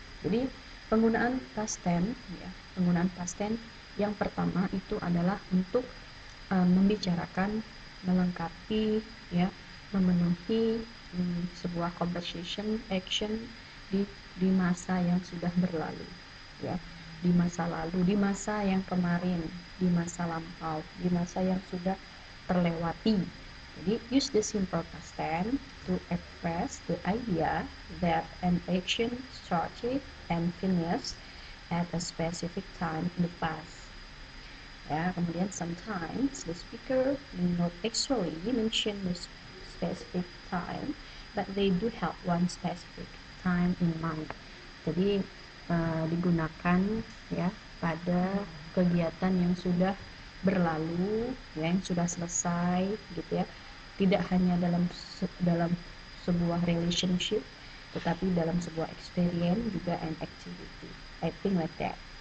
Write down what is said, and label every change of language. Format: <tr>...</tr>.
<id>Jadi penggunaan past tense ya, penggunaan past tense yang pertama itu adalah untuk membicarakan, melengkapi ya, memenuhi sebuah conversation action di masa yang sudah berlalu ya, di masa lalu, di masa yang kemarin, di masa lampau, di masa yang sudah terlewati.</id> <en>Jadi use the simple past tense to express the idea that an action started and finished at a specific time in the past. Ya, kemudian sometimes the speaker may not actually mention the specific time, but they do have one specific time in mind.</en> <id>Jadi digunakan ya pada kegiatan yang sudah berlalu, ya, yang sudah selesai gitu ya. Tidak hanya dalam sebuah relationship, tetapi dalam sebuah experience juga and activity.</id> <en>I think like that.</en>